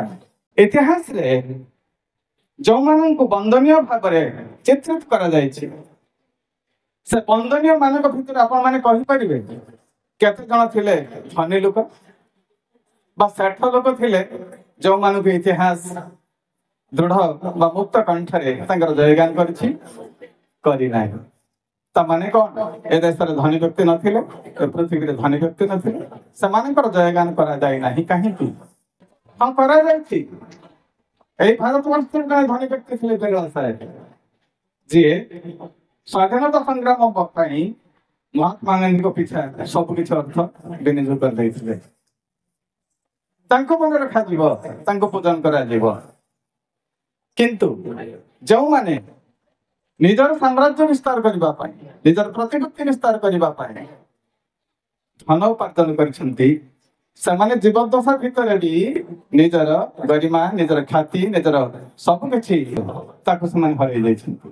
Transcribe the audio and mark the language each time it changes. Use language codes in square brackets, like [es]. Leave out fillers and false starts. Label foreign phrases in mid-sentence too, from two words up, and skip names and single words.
[or] ଇତିହାସରେ ଯେଉଁମାନଙ୍କୁ ବନ୍ଦନୀୟ ଭାବରେ ଚିତ୍ରିତ କରାଯାଇଛି, ସେ ବନ୍ଦନୀୟ ମାନଙ୍କ ଭିତରେ ଆପଣ ମାନେ କହିପାରିବେ କେତେ ଜଣ ଥିଲେ ଧନୀ ଲୋକ ବା ଶ୍ରେଷ୍ଠ ଲୋକ ଥିଲେ ଯେଉଁମାନଙ୍କୁ ଇତିହାସ ଦୃଢ ବା ମୁକ୍ତ କଣ୍ଠରେ ତାଙ୍କର ଜୟଗାନ କରିଛି, କରିନାହିଁ। ତାମାନେ କଣ, ଏ ଦେଶରେ ଧନୀ ବ୍ୟକ୍ତି ନଥିଲେ, ଏ ପୃଥିବୀରେ ଧନୀ ବ୍ୟକ୍ତି ନଥିଲେ, ସେମାନଙ୍କର ଜୟଗାନ କରାଯାଇ ନାହିଁ। କାହିଁକି? ହଁ, କରାଯାଇଛି। [bn] এই ভারতবর্ষের [or] জଣେ ଧନୀ ବ୍ୟକ୍ତି ଥିଲେ ବେଗଳ ସାହେବ, ଯିଏ ସ୍ୱାଧୀନତା ସଂଗ୍ରାମ ପାଇଁ ମହାତ୍ମା ଗାନ୍ଧୀଙ୍କ ପିଛା ସବୁ କିଛି ଅର୍ଥ ବିନିଯୋଗ କରିଦେଇଥିଲେ। ତାଙ୍କୁ ମନେ ରଖାଯିବ, ତାଙ୍କୁ ପୂଜନ କରାଯିବ। କିନ୍ତୁ ଯେଉଁମାନେ ନିଜର ସାମ୍ରାଜ୍ୟ ବିସ୍ତାର କରିବା ପାଇଁ, ନିଜର ପ୍ରତିପତ୍ତି ବିସ୍ତାର କରିବା ପାଇଁ ଧନ ଉପାର୍ଜନ କରିଛନ୍ତି, ସେମାନେ ଜୀବଦଶା ଭିତରେ ବି ନିଜର ଗରିମା, ନିଜର ଖ୍ୟାତି, ନିଜର ସବୁ କିଛି ତାକୁ ସେମାନେ ହରାଇ ଯାଇଛନ୍ତି।